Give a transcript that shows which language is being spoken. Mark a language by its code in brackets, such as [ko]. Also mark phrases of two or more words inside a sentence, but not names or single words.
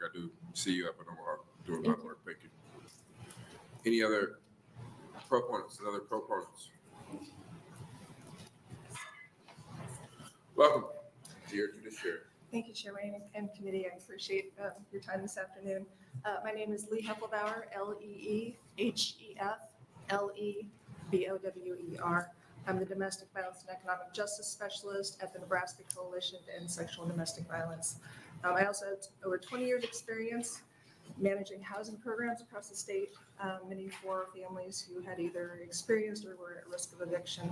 [en] I do see you up in Omaha doing a lot of work. Thank you. Any other proponents? Welcome to your Judiciary. Thank you, Chairman and committee. I appreciate your time this afternoon. My name is Lee Heffelbauer, L-E-E-H-E-F-L-E-B-O-W-E-R. I'm the Domestic Violence and Economic Justice Specialist at the Nebraska Coalition to End Sexual and Domestic Violence. I also have over 20 years experience managing housing programs across the state, many for families who had either experienced or were at risk of eviction.